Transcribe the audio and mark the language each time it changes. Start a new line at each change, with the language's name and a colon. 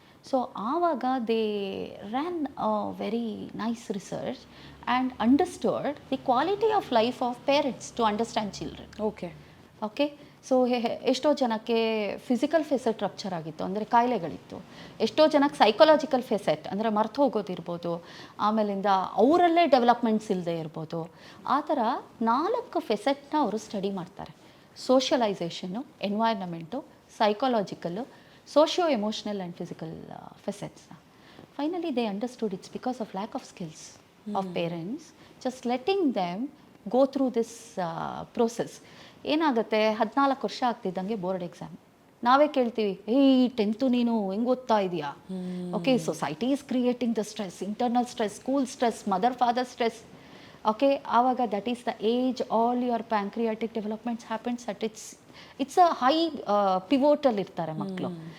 English: So ಆವಾಗ they ran a very nice research and understood the quality of life of parents to understand children.
Kannada: Okay, so ಎಷ್ಟೋ ಜನಕ್ಕೆ physical ಫೆಸೆಟ್ rupture ಆಗಿತ್ತು, ಅಂದರೆ ಕಾಯಿಲೆಗಳಿತ್ತು. ಎಷ್ಟೋ ಜನಕ್ಕೆ psychological ಫೆಸೆಟ್ ಅಂದರೆ ಮರ್ತು ಹೋಗೋದಿರ್ಬೋದು, ಆಮೇಲಿಂದ ಅವರಲ್ಲೇ ಡೆವಲಪ್ಮೆಂಟ್ಸ್ ಇಲ್ಲದೆ ಇರ್ಬೋದು. ಆ ಥರ 4 ಫೆಸೆಟ್ನ ಅವರು ಸ್ಟಡಿ ಮಾಡ್ತಾರೆ.
English: Socialisation, environment, psychological, socio emotional and physical facets. Finally they understood it's because of lack of skills of parents just letting them go through this process.
Kannada: ಏನಾಗುತ್ತೆ, 14 ವರ್ಷ ಆಗ್ತಿದ್ದಂಗೆ ಬೋರ್ಡ್ ಎಕ್ಸಾಮ್. ನಾವೇ ಕೇಳ್ತೀವಿ, 10th ನೀನು ಹೆಂಗೆ ಓದ್ತಾ ಇದೆಯಾ?
English: Okay, society is creating the stress, internal stress, school stress, mother father stress. Okay, ಆವಾಗ that is the age all your pancreatic developments happens at it's a high pivotal
Kannada: ಇರ್ತಾರೆ ಮಕ್ಕಳು.